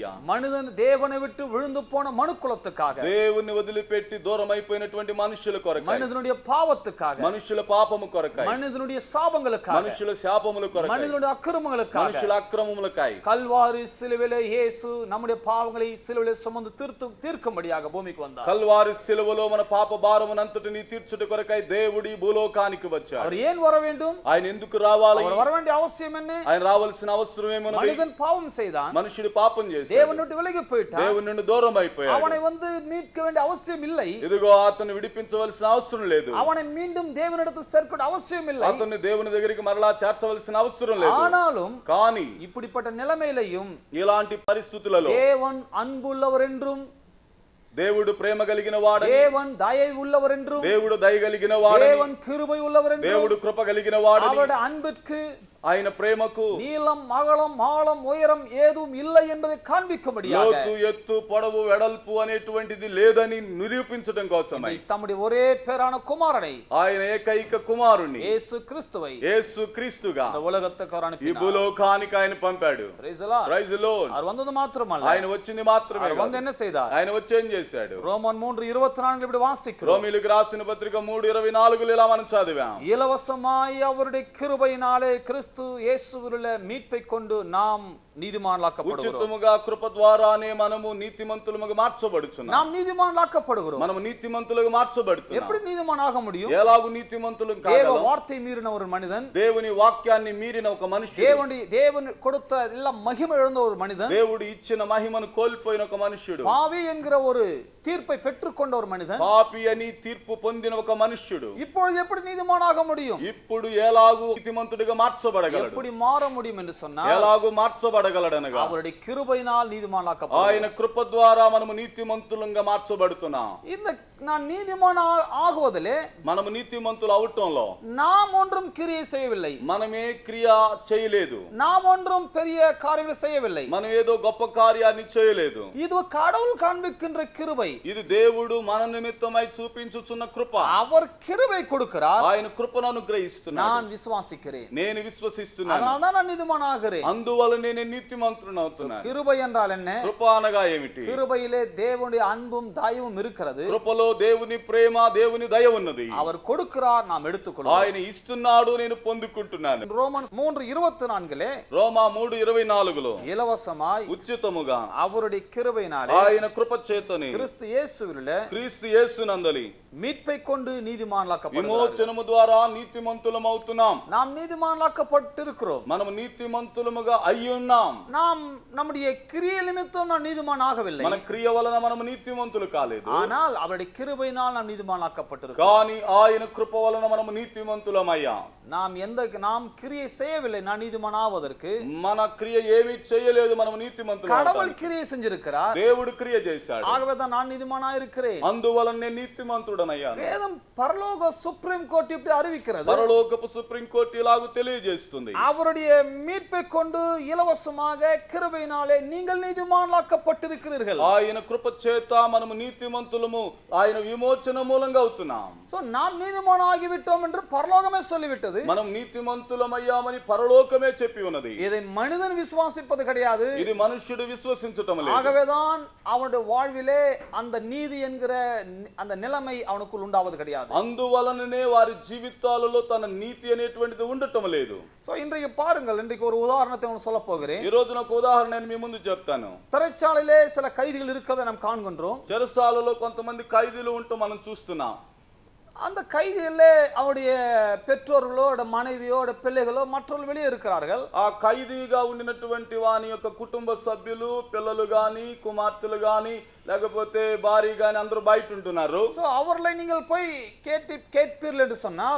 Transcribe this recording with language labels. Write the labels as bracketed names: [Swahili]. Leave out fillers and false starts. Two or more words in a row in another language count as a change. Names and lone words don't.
[Tamil] మనిదన్ தேவனை விட்டு விழுந்து போன மனுக்குலத்துக்காக, [Telugu] దేవుని వదిలిపెట్టి దూరం అయిపోయినటువంటి మనుషుల కొరకై, [Tamil] மனிதனுடைய பாவத்துக்காக, [Telugu] మనుషుల పాపము కొరకై, [Tamil] மனிதனுடைய சாபங்களுக்காக, [Telugu] మనుషుల శాపముల కొరకై, [Tamil] மனிதனுடைய அக்கிரமங்களுக்காக, [Telugu] మనుషుల అక్రమములకై కల్వారి సిలువలో యేసు [Tamil] நம்முடைய பாவங்களை சிலுவையிலே சுமந்து தீர்க்கும்படியாக பூமிக்கு வந்தார். [Telugu] కల్వారి సిలువలో మన పాప భారమునంతటిని తీర్చుట కొరకై దేవుడి భూలోకానికి వచ్చాడు. [Tamil] அவர் ஏன் வர வேண்டும்? [Telugu] ఆయన ఎందుకు రావాలి? [Tamil] அவர் వర వేண்டிய అవసరం என்ன? [Telugu] ఆయన రావాల్సిన అవసరం ఏమన్నది? [Tamil] மனிதன் பாவம் செய்தான், [Telugu] మనుషుడు పాపం చేశాడు, దేవుని నుండి [Tamil] விலகி போயிட்டான், [Telugu] దేవుని నుండి దూరం అయిపోయాడు. [Tamil] அவனை வந்து மீட்க வேண்டிய அவசியம் இல்லை. [Telugu] ఇదిగో అతను విడిపించవలసిన అవసరం లేదు. [Tamil] அவனை மீண்டும் தேவனிடத்தில் சேர்க்க அவசியம் இல்லை. [Telugu] అతన్ని దేవుని దగ్గరికి మరలా చేర్చవలసిన అవసరం లేదు. [Tamil] ஆனாலும் [Telugu] కానీ [Tamil] இப்படிப்பட்ட நிலைமையிலும் [Telugu] ఇలాంటి పరిస్థితులలో [Tamil] தேவன் அன்புள்ளவர் என்றும், [Telugu] దేవుడు ప్రేమ కలిగిన వాడని, [Tamil] தேவன் தயை உள்ளவர் என்றும், [Telugu] దేవుడు దయ కలిగిన వాడని, [Tamil] தேவன் கிருபை உள்ளவர் என்றும், [Telugu] దేవుడు కృప కలిగిన వాడని, [Tamil] அவருடைய அன்பிற்கு [Telugu] ఆయన ప్రేమకు [Tamil] நீளம் அகலம் ஆழம் உயரம் ஏதும் இல்லை என்பதை காண்பிக்கும்படியாக, [Telugu] లోతు ఎత్తు పొడవు వెడల్పు అనేటువంటిది లేదని నిరూపించడం కోసమై [Tamil] தம்முடைய ஒரே பேரான குமாரனை, [Telugu] ఆయన ఏకైక కుమారుని [Tamil] இயேசு கிறிஸ்துவை [Telugu] యేసు క్రీస్తుగా [Tamil] இந்த உலகத்துக்கு அவர் [Telugu] ఈ [Tamil] அனுப்பினார். [Telugu] భూలోకానికి ఆయన పంపాడు. [English] Praise the Lord. Praise the Lord. [Tamil] அவர் வந்தது மாத்திரமல்ல, [Telugu] ఆయన వచ్చింది మాత్రమే [Tamil] அவர் வந்து [Telugu] కాదు, [Tamil] என்ன செய்தார்? [Telugu] ఆయన వచ్చి ఏం చేశాడు? [Tamil] ரோமன் 3:24 இப்படி வாசிக்கிறோம். [Telugu] రోమీయులకు రాసిన పత్రిక 3:24 ఇలా మనం చదివాం. [Tamil] இலவசமாய் அவருடைய கிருபையினாலே கிறிஸ்து இயேசுவிலுள்ள மீட்பை கொண்டு நாம் நீதிமான்களாக்கப்படுகிறோம். [Telugu] ఉచితముగా కృప ద్వారానే మనము నీతిమంతులుగా మార్చబడుచున్నాం. [Tamil] நாம் நீதிமான்களாக்கப்படுகிறோம். [Telugu] మనము నీతిమంతులుగా మార్చబడుతున్నాం. [Tamil] எப்படி நீதிமான் ஆக முடியும்? [Telugu] ఎలాగు నీతిమంతులం [Tamil] தேவ [Telugu] కాగలం? [Tamil] வார்த்தை மீறின ஒரு மனிதன், [Telugu] దేవుని వాక్యాన్ని మీరిన ఒక మనుషుడు, [Tamil] தேவன் கொடுத்த எல்லா மகிமை இழந்த ஒரு மனிதன், [Telugu] దేవుడు ఇచ్చిన మహిమను కోల్పోయిన ఒక మనుష్యుడు, [Tamil] பாவி என்கிற ஒரு தீர்ப்பை பெற்றுக்கொண்ட ஒரு மனிதன், [Telugu] పాపి అని తీర్పు పొందిన ఒక మనుష్యుడు [Tamil] இப்பொழுது எப்படி நீதிமான் ஆக முடியும்? [Telugu] ఇప్పుడు ఎలాగు నీతిమంతుడిగా మార్చబడగలడు? [Tamil] எப்படி மாற முடியும் என்று சொன்னால், [Telugu] ఎలాగు మార్చబడగలడనగా [Tamil] அவருடைய கிருபையினால் நீதிமான்களாக்கப்படுகிறோம். [Telugu] ఆయన కృప ద్వారా మనము నీతిమంతులంగా మార్చబడుతున్నాం. [Tamil] இந்த நான் நீதிமான் ஆகுவதிலே, [Telugu] మనము నీతిమంతులు అవటంలో [Tamil] நாம் ஒன்றும் கிரியை செய்யவில்லை, [Telugu] మనమే క్రియ చేయలేదు, [Tamil] நாம் ஒன்றும் பெரிய காரியங்களை செய்யவில்லை, [Telugu] మనం ఏదో గొప్ప కార్యాన్ని చేయలేదు. [Tamil] இது கடவுள் காண்பிக்கின்ற கிருபை. [Telugu] ఇది దేవుడు మన నిమిత్తమై చూపించుచున్న కృప. [Tamil] அவர் கிருபை கொடுக்கிறார், [Telugu] ఆయన కృపను అనుగ్రహిస్తున్నాడు. [Tamil] நான் விசுவாசிக்கிறேன், [Telugu] నేను విశ్వసిస్తున్నాను, [Tamil] அதனால தான் நான் நீதிமான் ஆகிறேன். [Telugu] అందువల్ల నేను నీతిమంతుని అవుతున్నాను. [Tamil] கிருபை என்றால் என்ன? [Telugu] కృప అనగా ఏమిటి? [Tamil] கிருபையிலே தேவனுடைய அன்பும் தயவும் இருக்கிறது. [Telugu] కృపలో దేవుని ప్రేమ, దేవుని దయ ఉన్నది. [Tamil] அவர் கொடுக்கிறார், நாம் எடுத்துக்கொள்வோம். [Telugu] ఆయన ఇస్తున్నాడు, నేను పొందుకుంటున్నాను. [Tamil] ரோமன் 3:24 [Telugu] రోమా 3:24 [Tamil] இலவசமாய் [Telugu] ఉచితముగా [Tamil] அவருடைய கிருபையினாலே [Telugu] ఆయన కృప చేతని [Tamil] கிறிஸ்து இயேசுவிலே [Telugu] క్రీస్తు యేసునందలి [Tamil] மீட்பை கொண்டு நீதிமான்களாக்கப்படுகிறோம். [Telugu] విమోచనము ద్వారా నీతిమంతులం అవుతున్నాం. [Tamil] நாம் நீதிமான்களாக்கப்படும் நீதிமானாக்கப்பட்டிருக்கிறோம். [Telugu] మనము నీతిమంతులముగా అయి ఉన్నాం. [Tamil] நாம் நம்முடைய கிரியை நிமித்தம் நாம் நீதிமானாகவில்லை. [Telugu] మన క్రియ వలన మనము నీతిమంతులు కాలేదు. [Tamil] ஆனால் அவருடைய கிருபையினால் நாம் நீதிமானாக்கப்பட்டிருக்கிறோம். [Telugu] కానీ ఆయన కృప వలన మనము నీతిమంతులమయ్యాం. [Tamil] நாம் கிரியை செய்யவில்லை நான் நீதிமானாவதற்கு. [Telugu] మన క్రియ ఏమీ చేయలేదు, మనము నీతిమంతులు. [Tamil] கடவுள் கிரியை செஞ்சிருக்கிறார், [Telugu] దేవుడు క్రియ చేశాడు. [Tamil] ஆகவே தான் நான் நீதிமானா இருக்கிறேன். [Telugu] అందువలన నేను నీతిమంతుడనయ్యాను. [Tamil] வேதம் பரலோக [English] Supreme Court [Tamil] இப்படி அறிவிக்கிறது. [Telugu] పరలోకపు [English] Supreme Court [Telugu] ఇలాగ తెలియజేస్తుంది. [Tamil] அவருடைய மீட்பை கொண்டு இலவசமாக கிருபையினாலே நீங்கள் நீதிமானாக்கப்பட்டிருக்கிறீர்கள். [Telugu] ఆయన కృప చేత మనము నీతిమంతులము, ఆయన విమోచన మూలంగా అవుతున్నాం. [Tamil] சோ நாம் நீதிமானாகிவிட்டோம் என்று பரலோகமே சொல்லிவிட்டது. [Telugu] మనం నీతిమంతులమయ్యామని పరలోకమే చెప్పి ఉన్నది. [Tamil] இதை மனிதன் விசுவாசிப்பது கிடையாது, [Telugu] ఇది మనుష్యుడు విశ్వసించటం లేదు. [Tamil] ஆகவேதான் அவனுடைய வாழ்விலே அந்த நீதி என்கிற அந்த நிலைமை அவனுக்குள் உண்டாவது கிடையாது. [Telugu] అందువలననే వారి జీవితాలలో తన నీతి అనేటువంటిది ఉండటం లేదు. [Tamil] சோ இன்றைக்கு பாருங்கள், இன்றைக்கு ஒரு உதாரணத்தை நான் சொல்ல போகிறேன். [Telugu] ఈ రోజున ఒక ఉదాహరణ నేను మీ ముందు చెప్తాను. [Tamil] சிறைச்சாலையிலே சில கைதிகள் இருக்கதை நாம் காண்கின்றோம். [Telugu] చెరసాలలో కొంతమంది ఖైదీలు ఉంటూ మనం చూస్తున్నాం. [Tamil] அந்த கைதிகளே அவருடைய பெற்றோர்களோ மனைவியோ பிள்ளைகளோ மற்றவர்கள் வெளியே இருக்கிறார்கள். [Telugu] ఆ ఖైదీగా ఉండినటువంటి వాని యొక్క కుటుంబ సభ్యులు, పిల్లలు గాని, కుమార్తెలు గాని, లేకపోతే భార్య గాని అందరూ బయట ఉంటున్నారు. [Tamil] సో அவர்களை நீங்கள் போய் கேட்பீர்கள் என்று சொன்னால்,